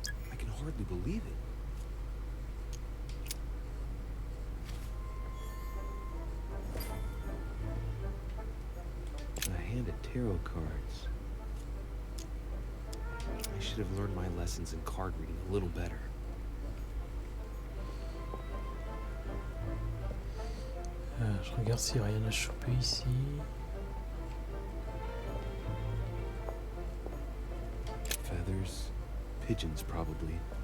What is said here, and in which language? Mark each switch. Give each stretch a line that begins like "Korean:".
English: I can hardly believe it. A hand of tarot cards. I should have learned my lessons in card reading a little better.
French: Je regarde s'il n'y a rien à choper ici.
English: Feathers, pigeons probably.